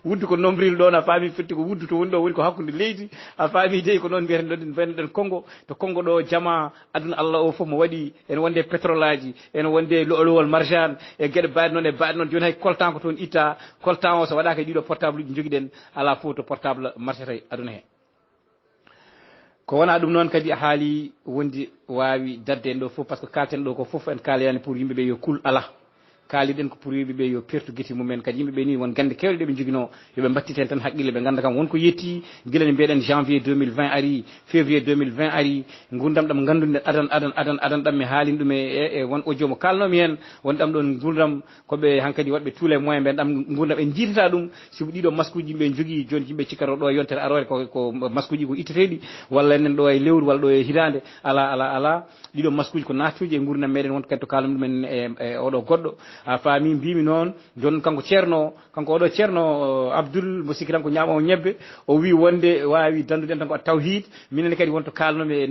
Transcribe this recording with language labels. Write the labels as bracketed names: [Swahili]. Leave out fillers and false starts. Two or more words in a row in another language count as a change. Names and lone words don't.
[Fula] ɗon a faami firti ko wuddu to woni ɗo woni ko hakkude leydi a faami dey ko noon mbiyeten ɗon mbeɗen Congo to Congo ɗo jama aduna Allah o foof mo waɗi ene wonde pétrole aji ene wonde lo'olowol marjan e gueɗe mbaɗe noon joni hay coltan ko toon itta coltan o so waɗaka e ɗiɗo portable uji joguiɗen ala fof to portable marchata e aduna he ko wona ɗum noon kadi a haali wondi wawi dadde en ɗo fof [French] par ce que [Fula] kalten ɗo ko fof en kaaleyani pour yimɓeɓe yo kul ala kaaliɗen ko pour yimɓeɓe yo pertu gueti mumen kadi yimɓeɓe ni won gande kewɗe ɗeɓe joguino yoɓe mbattiten tan haqqille ɓe ganda kam wonko yetti guila ne mbiyeɗen janvier 2020 ari février 2020 ari gurdam ɗam gandude adan ɗam mi haalin ɗum e won audio mo kalnomi hen won ɗam ɗon gurdam koɓe hankkadi waɗɓe [French] tous les moyens [Fula] ɓen ɗam gurdam en jiitata ɗum siko ɗiɗo masque uji yimɓe jogui joni yimɓe cikkata ɗo e yontere arore ko masque uji ko itteteɗi walla enen ɗo e lewru walla ɗo e hitande ala ɗiɗo masque uji ko natuji e gurdam meɗen wonto kadi to kalno ɗumen e oɗo goɗɗo a faami mbimi noon joni kanko oɗo ceerno Abdoul mo sikki tan ko ñamowo ñebbe o wi wonde wawi dandude en tan ko tawhid minen kadi wonto kalnomi e